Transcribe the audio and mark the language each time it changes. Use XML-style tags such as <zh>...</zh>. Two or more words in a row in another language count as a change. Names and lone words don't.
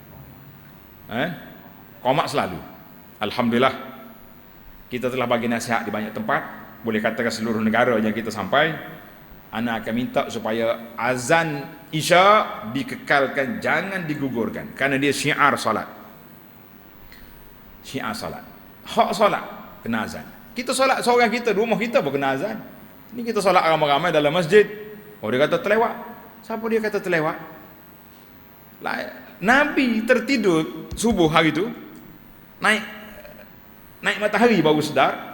<ms>Qomat selalu. Alhamdulillah, kita telah bagi nasihat di banyak tempat, boleh katakan seluruh negara yang kita sampai. Ana akan minta supaya azan isya dikekalkan, jangan digugurkan, kerana dia syiar salat. Syiar salat, hak salat kena azan. Kita solat seorang kita, rumah kita pun kena azan. Ni kita solat ramai-ramai dalam masjid. Oh, dia kata terlewat. Siapa dia kata terlewat? Nabi tertidur subuh hari tu, naik matahari baru sedar.</ms>